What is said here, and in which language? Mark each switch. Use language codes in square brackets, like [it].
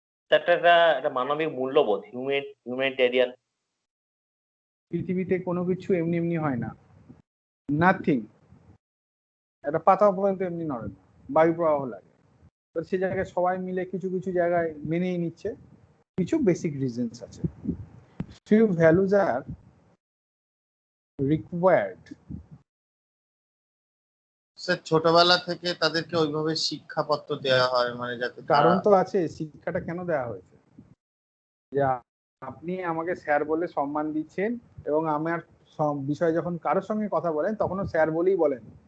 [bn] একটা একটা মানবিক মূল্যবোধ, হিউম্যানিটেরিয়ান। পৃথিবীতে কোনো কিছু এমনি এমনি হয় না, নাথিং। একটা পাতা পর্যন্ত এমনি নড়ে না, বায়ু প্রবাহ লাগে। তো সে জায়গায় সবাই মিলে কিছু কিছু জায়গায় মেনেই নিচ্ছে, কিছু বেসিক রিজনস আছে। [en] few values are required. [bn] Sir ছোটবেলা থেকে তাদেরকে ওইভাবে শিক্ষাপত্র দেওয়া হয়, মানে যাতে কারণ তারা তো আছে, শিক্ষাটা কেন দেওয়া হয়েছে? যে আপনি আমাকে স্যার বলে সম্মান দিচ্ছেন, এবং আমার বিষয়ে যখন কারোর সঙ্গে কথা বলেন তখনও স্যার বলেই বলেন।